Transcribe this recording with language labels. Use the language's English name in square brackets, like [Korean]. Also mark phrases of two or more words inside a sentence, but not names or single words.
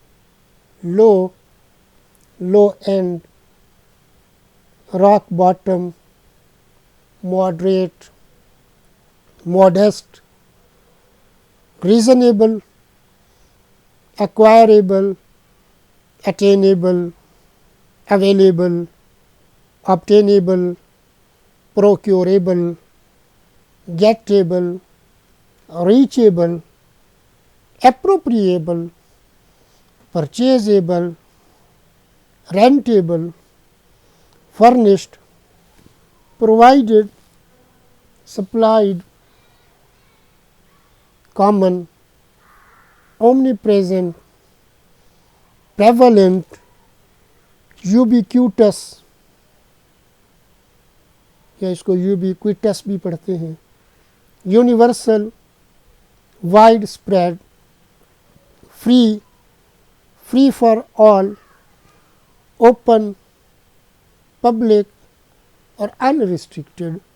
[English] low end, rock bottom, moderate, modest, reasonable, acquirable, attainable, available, obtainable، procurable، gettable، reachable، appropriable، purchasable، rentable، furnished، provided، supplied، common، omnipresent، prevalent، ubiquitous، [Urdu] یا اس کو [English] ubiquitous [Urdu] بھی پڑھتے ہیں، [English] universal, widespread, free for all, open, public اور انریسٹرکٹیڈ.